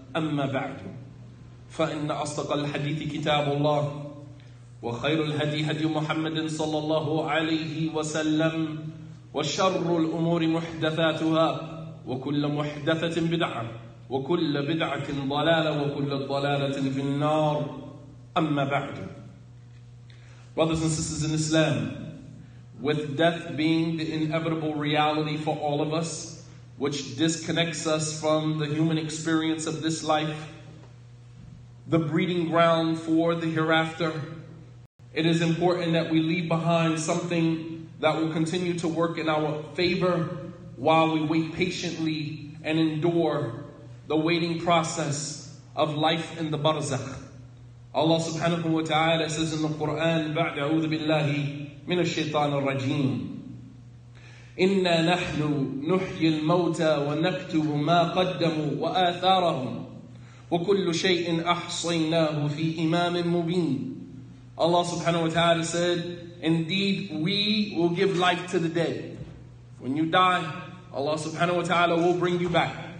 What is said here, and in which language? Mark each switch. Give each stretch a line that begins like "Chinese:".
Arabic: أما بعد فإن أصدق الحديث كتاب الله وخير الهدي هدي محمد صلى الله عليه وسلم وشر الأمور محدثاتها وكل محدثة بدعة وكل بدعة ضلالة وكل ضلالة في النار. أما بعد.
English: Brothers and sisters in Islam, with death being the inevitable reality for all of us, which disconnects us from the human experience of this life, the breeding ground for the hereafter, it is important that we leave behind something that will continue to work in our favor while we wait patiently and endure the waiting process of life in the barzakh. Allah subhanahu wa ta'ala says in the Quran,
Arabic: بعد أعوذ بالله من الشيطان الرجيم إنا نحن نحيي الموتى ونكتب ما قدموا وآثارهم وكل شيء أحصيناه في إمام مبين.
English: Allah subhanahu wa ta'ala said, indeed we will give life to the dead. When you die, Allah subhanahu wa ta'ala will bring you back.